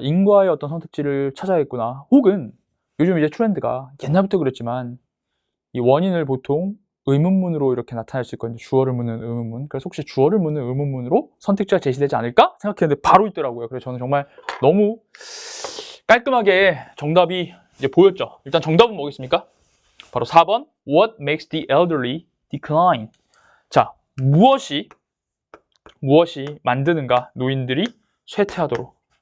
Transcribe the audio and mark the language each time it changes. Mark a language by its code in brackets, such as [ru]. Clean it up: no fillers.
[ko] 인과의 어떤 선택지를 찾아야겠구나. 혹은 요즘 이제 트렌드가 옛날부터 그랬지만 이 원인을 보통 의문문으로 이렇게 나타낼 수 있거든요. 주어를 묻는 의문문. 그래서 혹시 주어를 묻는 의문문으로 선택지가 제시되지 않을까 생각했는데 바로 있더라고요. 그래서 저는 정말 너무 깔끔하게 정답이 이제 보였죠. 일단 정답은 뭐겠습니까? 바로 4번. [en] What makes the elderly decline? [ko] 자, 무엇이 만드는가 노인들이 쇠퇴하도록.